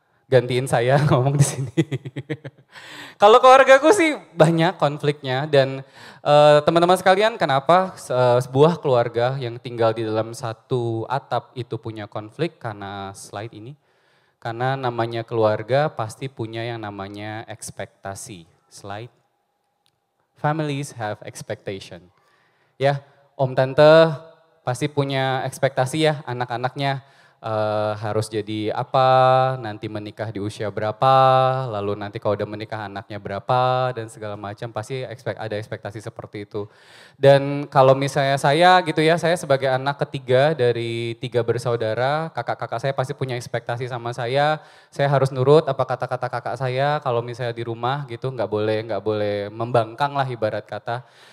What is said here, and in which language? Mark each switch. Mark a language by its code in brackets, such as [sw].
[id] Gantiin saya ngomong di sini. Kalau keluargaku sih banyak konfliknya dan teman-teman sekalian kenapa sebuah keluarga yang tinggal di dalam satu atap itu punya konflik karena slide ini. Karena namanya keluarga pasti punya yang namanya ekspektasi. Slide. [en] Families have expectation. [id] Ya, om tante pasti punya ekspektasi ya anak-anaknya. Harus jadi apa, nanti menikah di usia berapa, lalu nanti kalau udah menikah anaknya berapa dan segala macam pasti ada ekspektasi seperti itu. Dan kalau misalnya saya gitu ya, saya sebagai anak ketiga dari 3 bersaudara, kakak-kakak saya pasti punya ekspektasi sama saya harus nurut apa kata-kata kakak saya kalau misalnya di rumah gitu, nggak boleh membangkang lah ibarat kata.